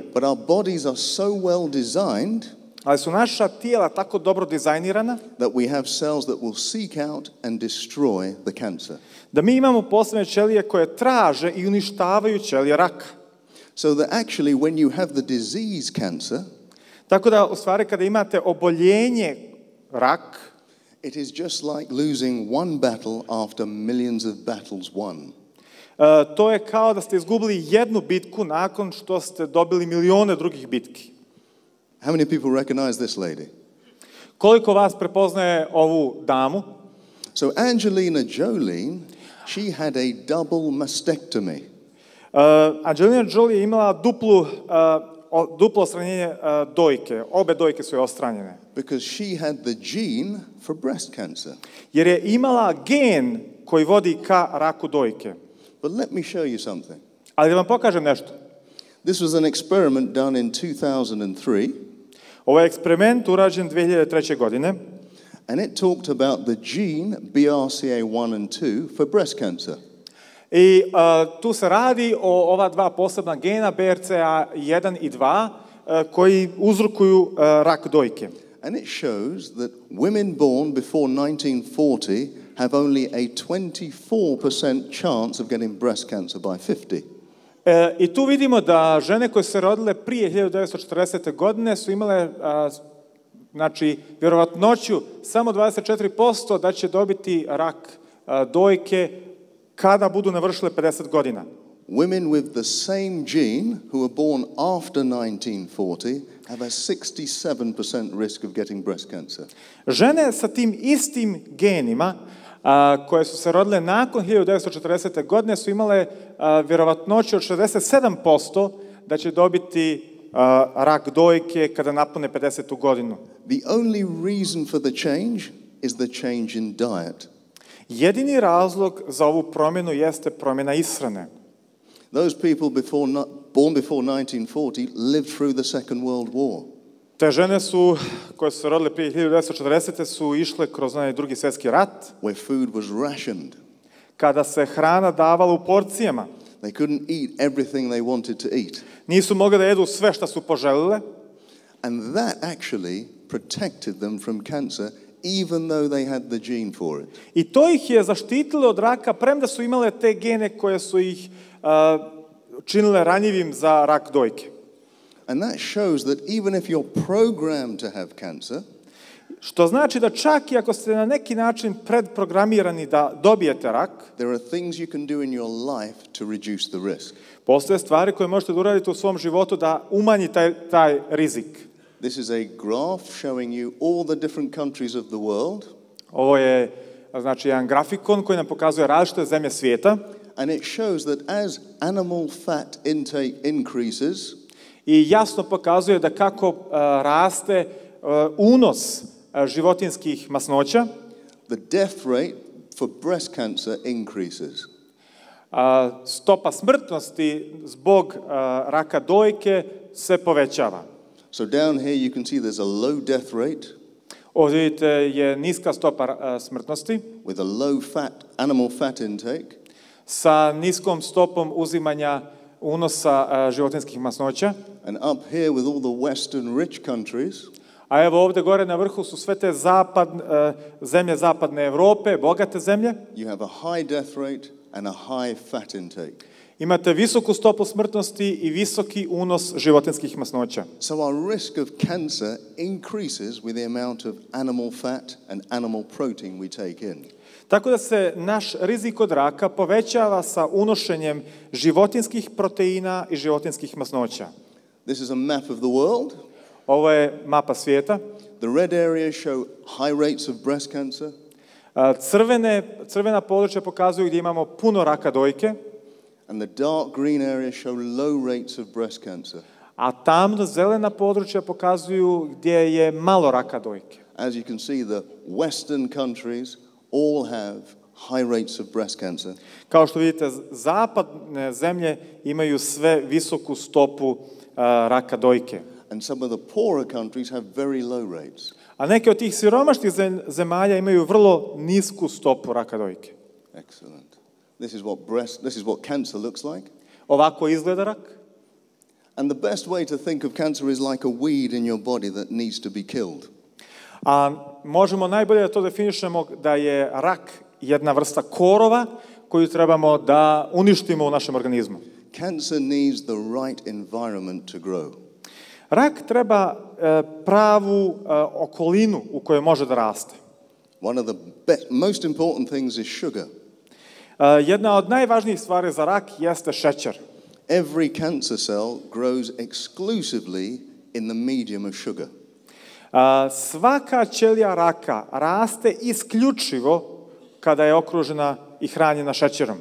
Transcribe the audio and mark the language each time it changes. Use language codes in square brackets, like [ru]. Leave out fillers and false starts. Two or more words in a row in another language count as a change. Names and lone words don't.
[en] But our bodies are so well designed [bs] Ali su naša tijela tako dobro dizajnirana [en] that we have cells that will seek out and destroy the cancer. [bs] da mi imamo posebne ćelije koje traže i uništavaju ćelije raka. [en] So that actually when you have the disease cancer, [bs] Tako da u stvari kada imate oboljenje rak, [en] it is just like losing one battle after millions of battles won. [bs] to je kao da ste izgubili jednu bitku nakon što ste dobili milione drugih bitki. [en] How many people recognize this lady? [bs] Koliko vas prepoznaje ovu damu? [en] So Angelina Jolie, she had a double mastectomy. [bs] Angelina Jolie je imala duplo odstranjenje dojke. Obe dojke su je odstranjene. [en] Because she had the gene for breast cancer. [bs] Jer je imala gen koji vodi ka raku dojke. [en] But let me show you something. [bs] Ali da vam pokažem nešto. [en] This was an experiment done in 2003. [bs] Ovo je eksperiment urađen 2003. godine. [en] And it talked about the gene BRCA1 and 2 for breast cancer. [bs] I tu se radi o ova dva posebna gena, BRCA1 i 2, koji uzrokuju rak dojke. [en] And it shows that women born before 1940 have only a 24% chance of getting breast cancer by 50. [bs] I tu vidimo da žene koje su se rodile prije 1940. godine su imale znači, vjerovatnoću samo 24% da će dobiti rak dojke kada budu navršile 50 godina. [en] Women with the same gene who were born after 1940 have a 67% risk of getting breast cancer. [bs] Žene sa tim istim genima koje su se rodile nakon 1940. godine su imale vjerovatnoću od 67% da će dobiti rak dojke kada napune 50. godinu. [en] The only reason for the change is the change in diet. [bs] Jedini razlog za ovu promjenu jeste promjena ishrane. [en] Those people born before 1940 lived through the Second World War. [bs] Te žene su, koje su se rodile prije 1940. su išle kroz onaj drugi svjetski rat, [en] Where food was rationed. [bs] kada se hrana davala u porcijama. [en] They couldn't eat everything they wanted to eat. [bs] Nisu mogli da jedu sve što su poželile. [en] And that actually protected them from cancer, even though they had the gene for it. [bs] I to ih je zaštitilo od raka, premda su imale te gene koje su ih činile ranjivim za rak dojke. [en] And that shows that even if you're programmed to have cancer, [bs] Što znači da čak i ako ste na neki način predprogramirani da dobijete rak, [en] there are things you can do in your life to reduce the risk. [bs] postoje stvari koje možete da uradite u svom životu da umanji taj rizik. [en] This is a graph showing you all the different countries of the world. [bs] Ovo je znači jedan grafikon koji nam pokazuje različite zemlje svijeta. [en] And it shows that as animal fat intake increases, [bs] I jasno pokazuje da kako raste unos životinskih masnoća, [en] the death rate for breast cancer increases. [bs] stopa smrtnosti zbog raka dojke se povećava. [en] So down here you can see there's a low death rate [bs] Ovdje vidite je niska stopa smrtnosti [en] with a low fat animal fat intake. [bs] sa niskom stopom uzimanja unosa životinskih masnoća. [en] And up here with all the Western rich countries, [bs] A evo ovdje gore na vrhu su sve te zemlje zapadne Evrope, bogate zemlje. [en] you have a high death rate and a high fat intake. [bs] Imate visoku stopu smrtnosti i visoki unos životinskih masnoća. [en] So our risk of cancer increases with the amount of animal fat and animal protein we take in. [bs] Tako da se naš rizik od raka povećava sa unošenjem životinskih proteina i životinskih masnoća. [en] This is a map of the world. [bs] Ovo je mapa svijeta. [en] The red areas show high rates of breast cancer. [bs] Crvena područja pokazuju gdje imamo puno raka dojke, [en] And the dark green areas show low rates of breast cancer. [bs] a tamno zelena područja pokazuju gdje je malo raka dojke. [en] As you can see, the Western countries all have high rates of breast cancer. [bs] Kao što vidite, zapadne zemlje imaju sve visoku stopu raka dojke. [en] And some of the poorer countries have very low rates. [bs] A neke od tih siromašnih zemalja imaju vrlo nisku stopu raka dojke. [en] Excellent. This is what cancer looks like. [bs] Ovako izgleda rak. [en] And the best way to think of cancer is like a weed in your body that needs to be killed. [bs] A možemo najbolje da to definišemo da je rak jedna vrsta korova koju trebamo da uništimo u našem organizmu. [en] Cancer needs the right environment to grow. [bs] Rak treba pravu okolinu u kojoj može da raste. [en] One of the most important things is sugar. [bs] Jedna od najvažnijih stvari za rak jeste šećer. [en] Every cancer cell grows exclusively in the medium of sugar. [bs] Svaka ćelija raka raste isključivo kada je okružena i hranjena šećerom.